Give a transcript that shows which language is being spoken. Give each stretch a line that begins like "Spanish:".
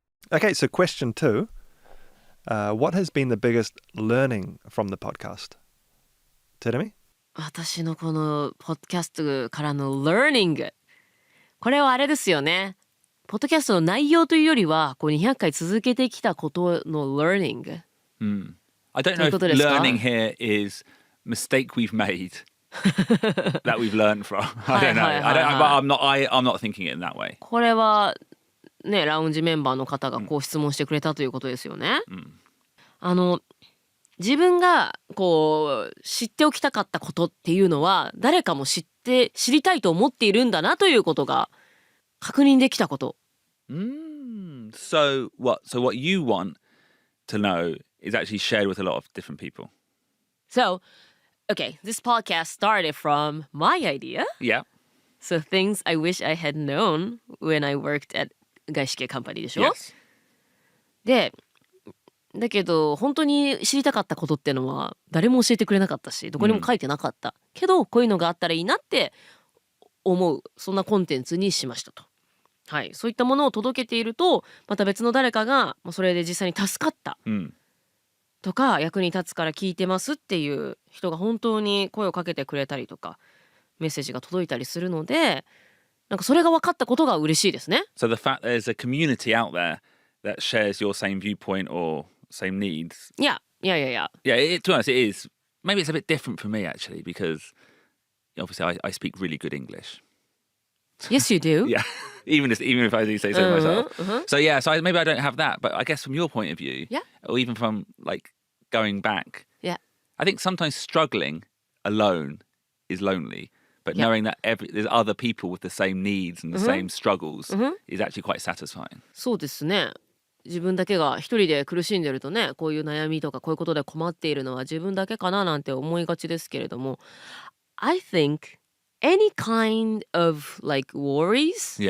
English: Okay, so question 2. What has been the biggest learning from the podcast? Terumi?
Japanese: 私のこのポッドキャストからの learning、 これはあれですよね、ポッドキャストの内容というよりはこう200回続けてきたことの learning。
English: I don't know if learning here is mistake we've made that we've learned from. I don't know. I'm not thinking it in that way.
Japanese: これはね、ラウンジメンバーの方がこう質問してくれたということですよね。自分がこう知っておきたかったことっていうのは誰かも知りたいと思っているんだなということが確認できたこと。
English: So what you want to know is actually shared with a lot of different people. So, okay, this podcast started from my idea. Yeah. So things I wish I had known when I worked at
Japanese: 外資系カンパニーでしょ、
English: Yes.
Japanese: でだけど本当に知りたかったことってのは誰も教えてくれなかったしどこにも書いてなかった、けどこういうのがあったらいいなって思うそんなコンテンツにしましたと。はい、そういったものを届けているとまた別の誰かがそれで実際に助かったとか、役に立つから聞いてますっていう人が本当に声をかけてくれたりとかメッセージが届いたりするので、なんかそれが分かったことが嬉しいですね。
English: So the fact there's a community out there that shares your same viewpoint or same needs. Yeah. Yeah, to be honest, it is. Maybe it's a bit different for me actually because obviously I speak really good English. Yes, you do. Yeah, even if I do say so myself. So yeah, so maybe I don't have that, but I guess from your point of view, Yeah. or even from like going back, Yeah. I think sometimes struggling alone is lonely, but Yeah. knowing that there's other people with the same needs and the same struggles is actually quite satisfying.
Japanese: そうですね。自分だけが一人で苦しんでるとね、こういう悩みとかこういうことで困っているのは自分だけかななんて思いがちですけれども、
English: I think any kind of like worries